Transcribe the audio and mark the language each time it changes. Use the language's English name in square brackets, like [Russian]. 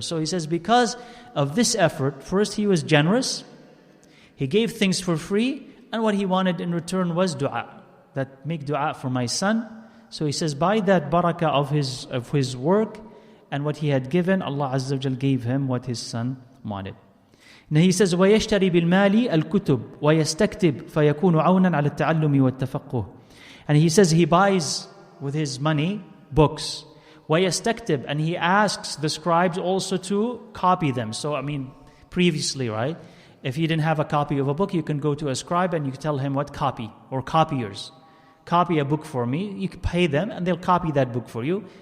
[English] So he says, because of this effort, first he was generous. He gave things for free, and what he wanted in return was dua. That make dua for my son, So he says, by that barakah of his work and what he had given, Allah Azza wa Jal gave him what his son wanted. Now he says, [Arabic] وَيَشْتَرِي بِالْمَالِ الْكُتُبِ وَيَسْتَكْتِبْ فَيَكُونُ عَوْنًا عَلى التَّعَلُّمِ وَالتَّفَقُّهِ. [English] And he says he buys with his money books. [Arabic] وَيَسْتَكْتِبْ, [English] and he asks the scribes also to copy them. So previously, right? If you didn't have a copy of a book, you can go to a scribe and you tell him what copy, or copiers. Copy a book for me. You can pay them and they'll copy that book for you.